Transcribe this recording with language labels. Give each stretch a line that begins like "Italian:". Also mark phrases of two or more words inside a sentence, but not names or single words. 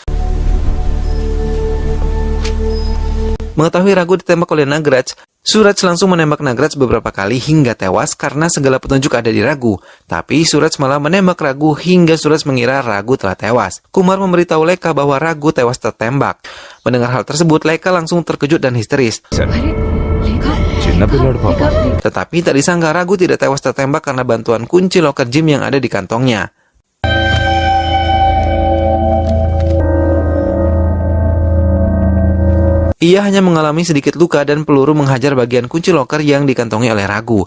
Indonesian: Mengetahui Ragu ditembak oleh Nagraj, Suraj langsung menembak Nagraj beberapa kali hingga tewas karena segala petunjuk ada di Ragu. Tapi Suraj malah menembak Ragu hingga Suraj mengira Ragu telah tewas. Kumar memberitahu Leka bahwa Ragu tewas tertembak. Mendengar hal tersebut, Leka langsung terkejut dan histeris.
Telugu: చిన్న పిల్లాడు పాప.
Indonesian: Tetapi tak disangka Ragu tidak tewas tertembak karena bantuan kunci loker gym yang ada di kantongnya. Ia hanya mengalami sedikit luka dan peluru menghajar bagian kunci loker yang dikantongi oleh Ragu.